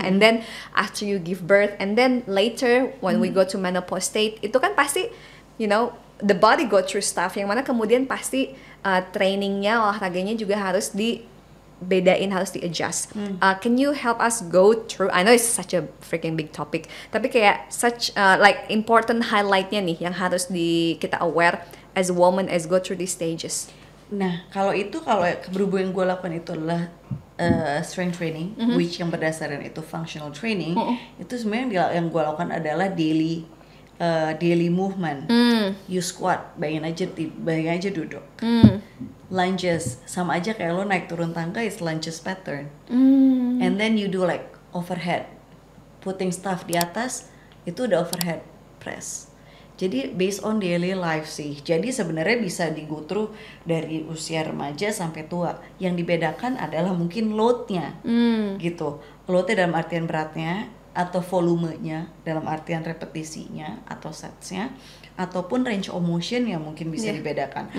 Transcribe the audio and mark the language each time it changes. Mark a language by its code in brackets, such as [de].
[en] And then after you give birth and then later when we go to menopause state [id] itu kan pasti [en] you know the body go through stuff [id] yang mana kemudian pasti trainingnya, olahraganya juga harus dibedain, harus di-adjust. [en] Can you help us go through? I know it's such a freaking big topic, [id] tapi kayak [en] such like important highlightnya [id] nih yang harus kita [en] aware as a woman as go through these stages. [id] Nah, kalau berhubung yang gue lakukan itu adalah strength training, which yang berdasarkan itu functional training, itu sebenarnya yang gue lakukan adalah daily movement. [en] You squat, [id] bayangin aja duduk. Lunges, sama aja kayak lo naik turun tangga, [en] is lunges pattern. And then you do like overhead, putting stuff [id] di atas, itu udah [en] overhead press. [id] Jadi based on daily life sih. Jadi sebenarnya bisa di-go through dari usia remaja sampai tua. Yang dibedakan adalah mungkin load-nya. Gitu. Load-nya dalam artian beratnya atau volumenya dalam artian repetisinya atau sets-nya, ataupun range of motion yang mungkin bisa dibedakan.